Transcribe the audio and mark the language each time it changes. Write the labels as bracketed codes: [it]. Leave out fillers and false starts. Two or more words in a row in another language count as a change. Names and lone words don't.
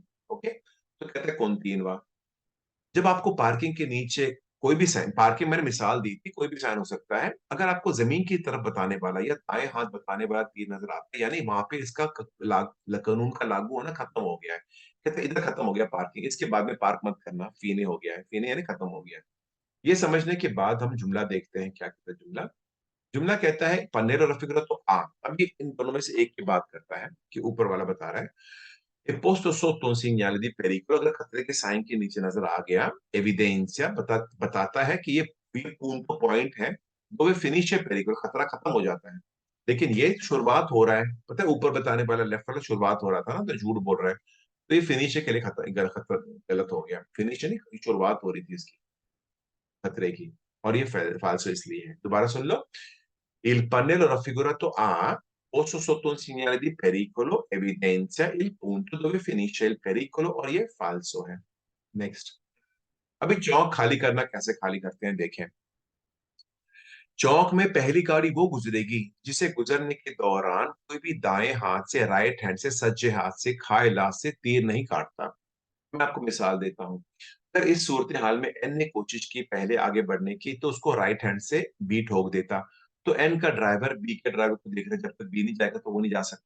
[hi] ओके, तो कहते हैं कॉन्टिन्यूआ। जब आपको पार्किंग के नीचे कोई भी साइन, पार्किंग मैंने मिसाल दी थी, कोई भी साइन हो सकता है, अगर आपको जमीन की तरफ बताने वाला या दाएं हाथ बताने वाला तीर नजर आता है, यानी वहां पे इसका कानून का लागू होना खत्म हो गया है। कहते हैं इधर खत्म हो गया पार्किंग, इसके बाद में पार्क मत करना, फीने हो गया है, फीने यानी खत्म हो गया है। ये समझने के बाद हम जुमला देखते हैं, क्या कहता है जुमला। जुमला कहता है [it] pannello raffigurato [hi] तो आ, अब ये इन दोनों में से एक की बात करता है कि ऊपर वाला बता रहा है [it] e posto sotto un segnale di pericolo, [hi] अगर खतरे के साइन के नीचे नजर आ गया, एविडेंसिया बताता है कि ये punto पॉइंट है, वो फिनिश है पेरिकल, खतरा खत्म हो जाता है। लेकिन ये शुरुआत हो रहा है, पता है ऊपर बताने वाला लेफ्ट वाला शुरुआत हो रहा था ना, तो झूठ बोल रहा है, तो ये फिनिश के लिए गलत हो गया, फिनिश नहीं, शुरुआत हो रही थी इसकी खतरे की, और ये फाल्सो इसलिए है। दोबारा सुन लो, [it] il pannello raffigurato A, posto sotto un segnale di pericolo, evidenzia il punto dove finisce il pericolo [hi] और ये फाल्सो है। नेक्स्ट, अभी चौक खाली करना कैसे खाली करते हैं देखें। चौक में पहली गाड़ी वो गुजरेगी जिसे गुजरने के दौरान कोई भी दाएं हाथ से, [en] right hand [hi] से, सज्जे हाथ से, खाए हाथ से तीर नहीं काटता। मैं आपको मिसाल देता हूँ, अगर इस सूरत हाल में एन ने कोशिश की पहले आगे बढ़ने की, तो उसको [en] right hand [hi] से बी ठोक देता, तो एन का ड्राइवर बी के ड्राइवर को देख रहे, जब तक बी नहीं जाएगा तो वो नहीं जा सकता।